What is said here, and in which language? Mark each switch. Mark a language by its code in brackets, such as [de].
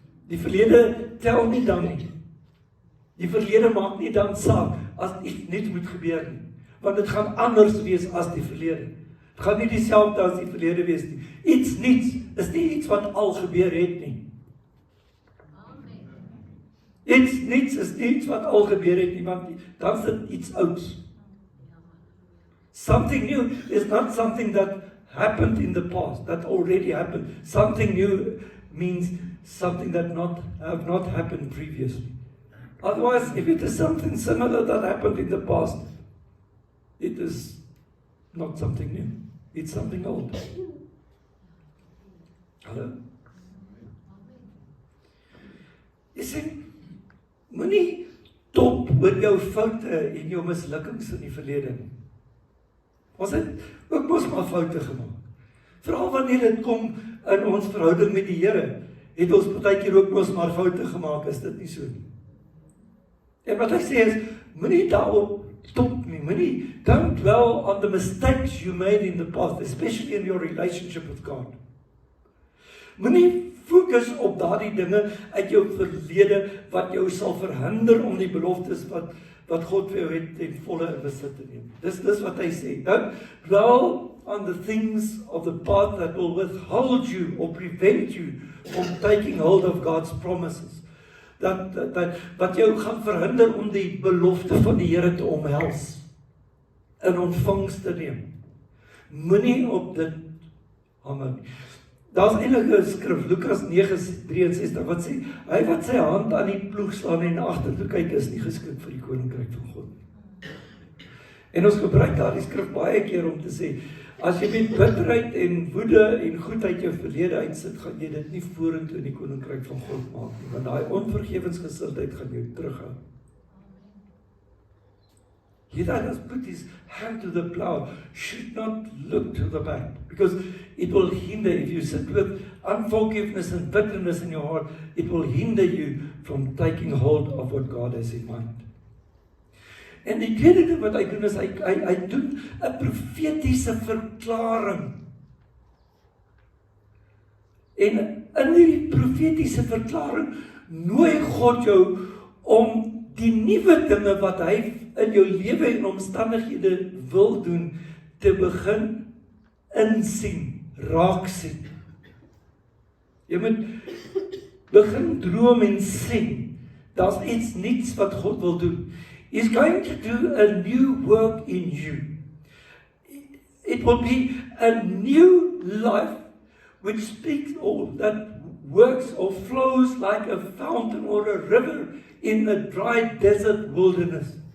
[af] Die verlede tel nie dan nie. Die verlede maak nie dan saak as iets nuuts moet gebeur nie. Want dit gaan anders wees as die verlede. Dit gaan nie dieselfde as die verlede wees nie. Iets nuuts is nie iets wat al gebeur het nie. Iets niets is iets wat al gebeur het nie, want dan is dit iets ouds. [en] Something new is not something that happened in the past, that already happened. Something new means something that have not happened previously. Otherwise, if it is something similar that happened in the past, it is not something new. It's something old. Hallo? You see, [af] moenie top oor jou foute en jou mislukkings in die verlede nie. Ons het ook mos maar foute gemaak. Veral wanneer dit kom in ons verhouding met die Here, het ons partykeer ook mos maar foute gemaak, is dit nie so nie. En wat hy sê is, moenie daarop stop nie, [en] don't dwell on the mistakes you made in the past, especially in your relationship with God. [af] Moenie Fokus op daardie dinge uit jou verlede wat jou sal verhinder om die beloftes wat God vir jou het ten volle in besit te neem. Dis wat hy sê. [en] Don't dwell on the things of the past that will withhold you or prevent you from taking hold of God's promises. [af] Dat wat jou gaan verhinder om die belofte van die Here te omhels, in ontvangs te neem. Moenie op dit hamer nie. Daar's eintlik 'n skrif, Lukas 9:63, wat sê, hy wat sy hand aan die ploeg slaan en agtertoe kyk is nie geskik vir die koninkryk van God nie. En ons gebruik daardie skrif baie keer om te sê, as jy met bitterheid en woede en goedheid jou verlede uitsit, gaan jy dit nie vorentoe in die koninkryk van God maak nie, want daai onvergewensgesindheid gaan jou terughou. [en] He that has put his hand to the plow should not look to the back, because it will hinder, if you sit with unforgiveness and bitterness in your heart, it will hinder you from taking hold of what God has in mind. [af] En die tweede ding wat hy doen is, hy doen 'n profetiese verklaring. En in die profetiese verklaring nooi God jou om die nuwe dinge wat hy in jou lewe en omstandighede wil doen, te begin insien, raak sien. Jy moet begin droom en sien. Daar's iets niets wat God wil doen. [en] He's going to do a new work in you. It will be a new life which speaks or that works or flows like a fountain or a river in a dry desert wilderness.